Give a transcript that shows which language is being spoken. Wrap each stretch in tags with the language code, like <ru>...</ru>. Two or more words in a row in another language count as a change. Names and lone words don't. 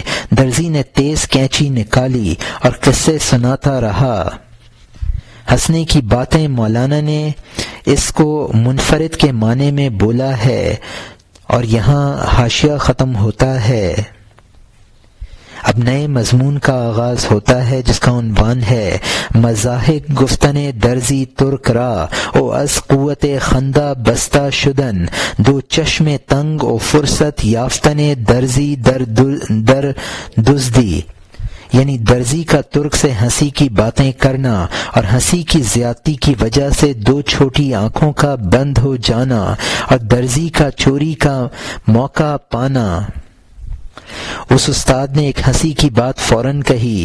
<ur>درزی نے تیز کینچی نکالی اور قصے سناتا رہا۔ ہنسنے کی باتیں مولانا نے اس کو منفرد کے معنی میں بولا ہے اور یہاں حاشیہ ختم ہوتا ہے۔ اب نئے مضمون کا آغاز ہوتا ہے جس کا عنوان ہے</ur> <fa>مضاحک گفتن درزی ترک را او از قوت خندہ بستہ شدن، دو چشم تنگ او فرصت یافتن درزی در دزدی،</fa> <ur>یعنی درزی کا ترک سے ہنسی کی باتیں کرنا اور ہنسی کی زیادتی کی وجہ سے دو چھوٹی آنکھوں کا بند ہو جانا اور درزی کا چوری کا موقع پانا۔ اس استاد نے ایک ہنسی کی بات فوراً کہی۔</ur>